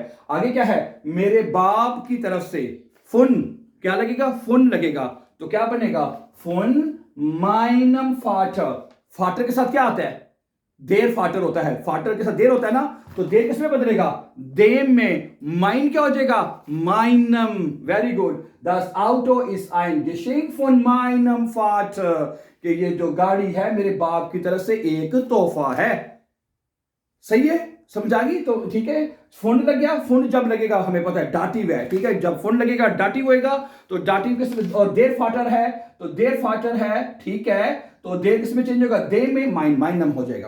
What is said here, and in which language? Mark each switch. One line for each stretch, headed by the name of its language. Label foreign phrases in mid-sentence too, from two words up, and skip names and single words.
Hindi: आगे क्या है? मेरे बाप की तरफ से। फुन क्या लगेगा? फुन लगेगा। तो क्या बनेगा?
German: von meinem Vater.
Hindi: फाटर के साथ क्या आता है?
German: der Vater
Hindi: होता है। फाटर के साथ देर होता है ना, तो देर किसमें बदलेगा? देम में। माइन क्या हो जाएगा? माइनम।
English: very good.
German: das Auto ist ein Geschenk von meinem Vater,
Hindi: कि ये जो गाड़ी है मेरे बाप की तरफ से एक तोहफा है। सही है, समझ आ गई? तो ठीक है, फुंड लग गया। फुंड जब लगेगा हमें पता है डाटिव है। ठीक है, जब फुंड लगेगा डाटिव होएगा। तो डाटिव किस, और
German: der Vater
Hindi: है तो
German: der Vater
Hindi: है। ठीक है, तो देर किसमें चेंज होगा? दे में,
German: mein meinem
Hindi: हो जाएगा।